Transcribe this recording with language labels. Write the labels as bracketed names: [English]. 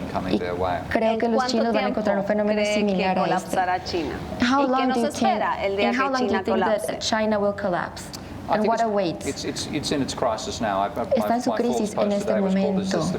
[Spanish] Y creo que los chinos van a encontrar un fenómeno similar a este. [English] How long do you think that China will collapse? And what awaits? [Spanish] Está en su crisis en este momento.